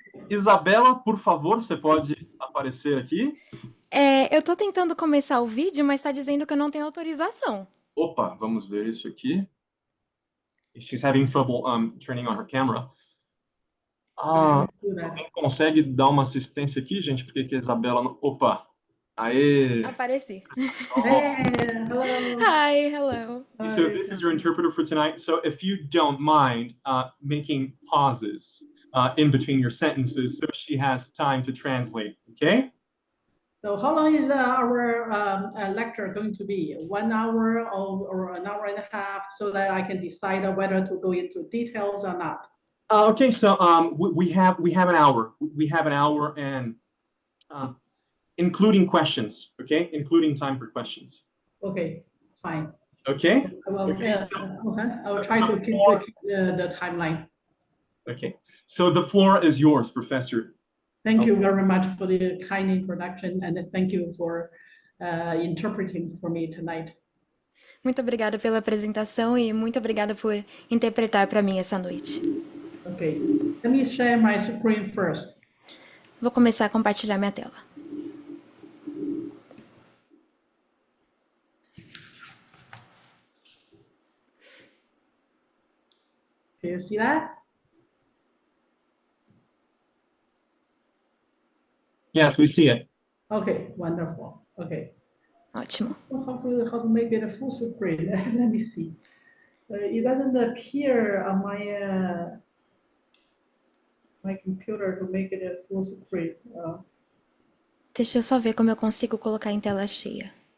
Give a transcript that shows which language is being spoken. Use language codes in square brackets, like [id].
[pt] Isabela, por favor, você pode aparecer aqui? Eu tô tentando começar o vídeo, mas está dizendo que eu não tenho autorização. Opa, vamos ver isso aqui. [en] She's having trouble turning on her camera. [pt] Alguém consegue dar uma assistência aqui, gente? Porque que a Isabela não... Opa! Aê! Apareci. [en] Hello. Hi, hello. So this is your interpreter for tonight. So if you don't mind making pauses in between your sentences, so she has time to translate, okay? So how long is our lecture going to be? 1 hour or an hour and a half, so that I can decide whether to go into details or not? Okay, so we have an hour. We have an hour, and including questions, okay? Including time for questions. Okay, fine. Okay? I will try to keep the timeline. Okay, so the floor is yours, Professor. Thank you very much for the kind introduction, and thank you for interpreting for me tonight. [pt] Muito obrigada pela apresentação e muito obrigada por interpretar para mim essa noite. [en] Okay, let me share my screen first. [pt] Vou começar a compartilhar minha tela. [en] Can you see that? Yes, we see it. Okay, wonderful. Okay. [pt] Ótimo. [en] How to make it a full screen? Let me see. It doesn't appear on my my computer to make it a full screen. [pt] Deixa eu só ver como eu consigo colocar em tela cheia.